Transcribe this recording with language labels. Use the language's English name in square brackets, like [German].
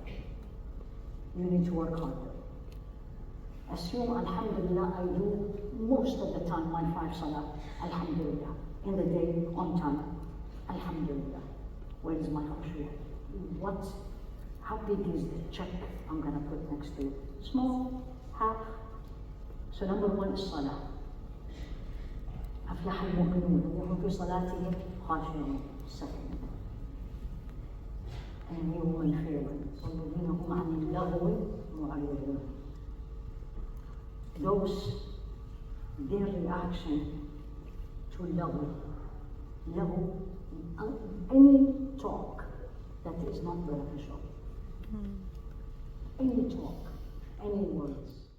[English] You need to work harder. Assume, alhamdulillah, I do most of the time my 5 salah, alhamdulillah. In the day, on time, alhamdulillah. Where is my khushu? How big is the check I'm going to put next to it? Small, half. So number one is salah. [Arabic] أفلح المؤمنون الذين في صلاتهم خاشعون. [English] Second. And you will fail. [Arabic] والذين هم عن اللغو معرضون. [English] Those, their reaction to laghu, any talk that is not beneficial. Any talk, any words.